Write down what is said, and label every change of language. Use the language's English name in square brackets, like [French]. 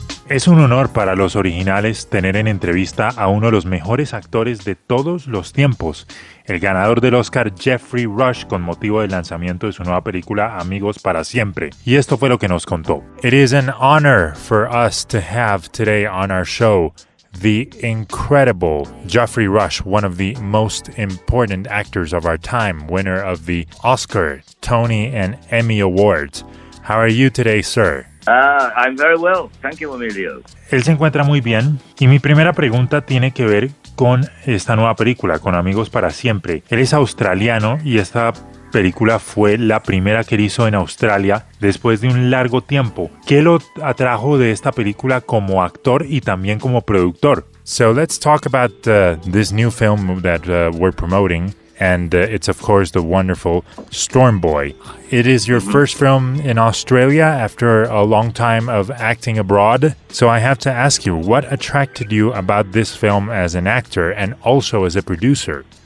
[Spanish] Es un honor para Los Originales tener en entrevista a uno de los mejores actores de todos los tiempos, el ganador del Oscar Geoffrey Rush, con motivo del lanzamiento de su nueva película Amigos para Siempre. Y esto fue lo que nos contó. [English] It is an honor for us to have today on our show the incredible Geoffrey Rush, one of the most important actors of our time, winner of the Oscar, Tony and Emmy Awards. How are you today, sir? I'm very well. Thank you, Emilio. [Spanish] Él se encuentra muy bien. Y mi primera pregunta tiene que ver con esta nueva película, con Amigos para Siempre. Él es australiano y esta película fue la primera que él hizo en Australia después de un largo tiempo. ¿Qué lo atrajo de esta película como actor y también como productor? [English] So let's talk about this new film that we're promoting. And it's, of course, the wonderful Storm Boy. It is your first film in Australia after a long time of acting abroad. So I have to ask you, what attracted you about this film as an actor and also as a producer?